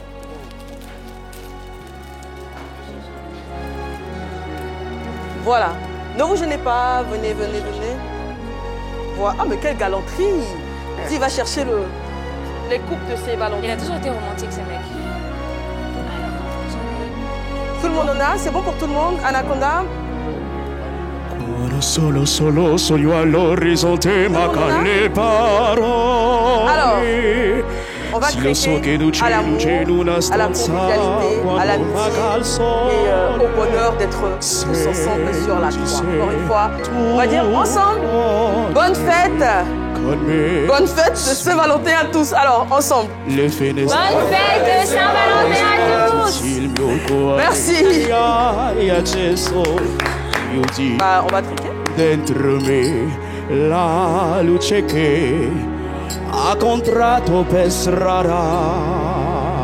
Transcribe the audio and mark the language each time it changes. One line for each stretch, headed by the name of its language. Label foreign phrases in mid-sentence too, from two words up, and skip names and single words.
French: Voilà. Ne vous gênez pas. Venez. Voilà. Ah, mais quelle galanterie. Dis, va chercher les coupes de ces ballons. Il a toujours été romantique, ce mec. Tout le monde en a? C'est bon pour tout le monde? Anaconda?
Italian: Solo sogno all'orizzonte mancano le parole.
French: Alors, on va traiter à l'amour, à la convivialité, à l'amitié et au bonheur d'être tous ensemble sur la croix. Encore une fois, on va dire ensemble, bonne fête! Bonne fête de Saint-Valentin à tous. Alors, ensemble. Bonne fête de Saint-Valentin à tous! Merci! On va triquer.
Italian: Dentro me la luce che ha contratto per strada